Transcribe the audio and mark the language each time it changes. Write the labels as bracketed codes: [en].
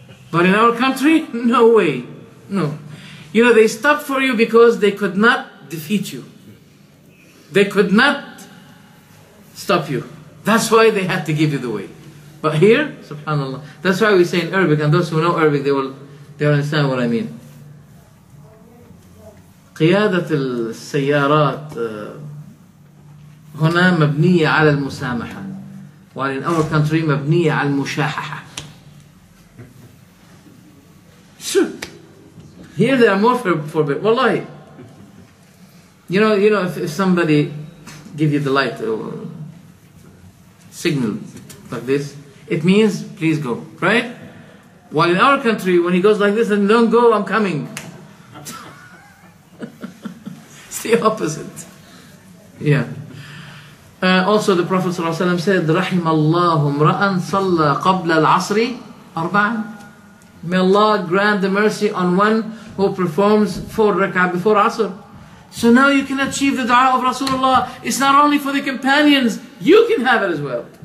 [en] But in our country, no way. No. You know, they stopped for you because they could not defeat you. They could not stop you. That's why they had to give you the way. But here, subhanallah, that's why we say in Arabic, and those who know Arabic, they will understand what I mean. [ar] قيادة السيارات هنا مبنية على المسامحة, [en] while in our country [ar] مبنية على المشاححة. [en] Sure. Here they are more forbidden. Wallahi. You know, if somebody give you the light or signal like this, it means please go, right? While in our country, when he goes like this, and don't go, I'm coming. It's the opposite. Yeah. Also, the Prophet ﷺ said, [ar] رحم الله امرأ صلى قبل العصر أربعا. [en] May Allah grant the mercy on one who performs 4 rak'ah before Asr. So now you can achieve the dua of Rasulullah. It's not only for the companions, you can have it as well.